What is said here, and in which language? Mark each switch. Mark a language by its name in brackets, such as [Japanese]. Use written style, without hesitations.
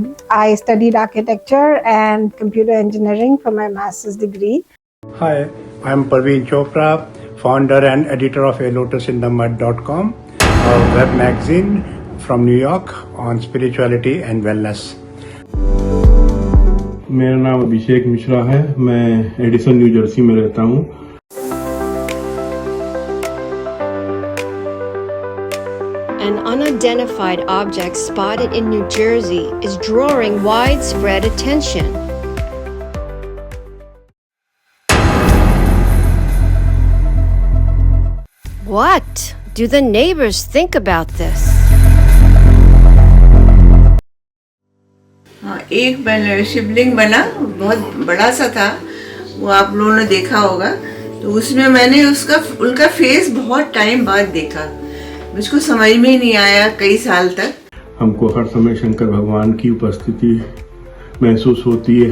[English] I studied architecture and computer engineering for my master's degree. Hi, I'm Parveen Chopra, founder and editor of alotusinthemud.com, a web magazine from New York on spirituality and wellness. [Hindi] मेरा नाम अभिषेक मिश्रा है। मैं Edison new Jersey में रहता हूँ। [English] An unidentified object spotted in New Jersey is drawing widespread attention. What do the neighbors think about this? [Hindi] हाँ, एक शिवलिंग बना, बहुत बड़ा सा था, वो आप लोगों ने देखा होगा। तो उसमें मैंने उनका फेस बहुत टाइम बाद देखा, मुझको समझ में ही नहीं आया कई साल तक। हमको हर समय शंकर भगवान की उपस्थिति महसूस होती है।